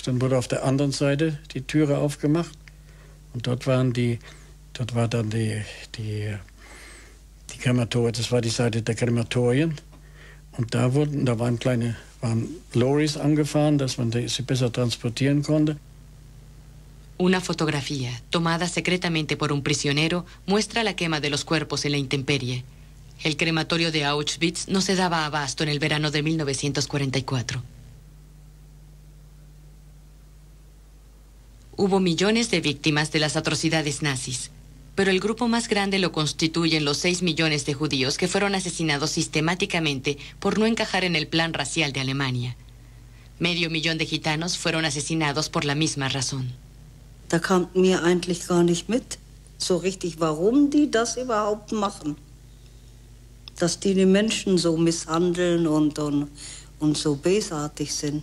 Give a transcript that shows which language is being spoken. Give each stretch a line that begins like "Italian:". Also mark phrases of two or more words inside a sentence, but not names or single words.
German: Dann wurde auf der anderen Seite die Türe aufgemacht. Und dort war dann die Krematorien, das war die Seite der Krematorien. Und da waren Lorries angefahren, dass man sie besser transportieren konnte.
Spanish: Una fotografía, tomada secretamente por un prisionero, muestra la quema de los cuerpos en la intemperie. El crematorio de Auschwitz no se daba abasto en el verano de 1944. Hubo millones de víctimas de las atrocidades nazis, pero el grupo más grande lo constituyen los 6 millones de judíos que fueron asesinados sistemáticamente por no encajar en el plan racial de Alemania. Medio millón de gitanos fueron asesinados por la misma razón.
German: Da kam mir eigentlich gar nicht mit, so richtig, warum die das überhaupt machen. Dass die Menschen so misshandeln und so bösartig sind.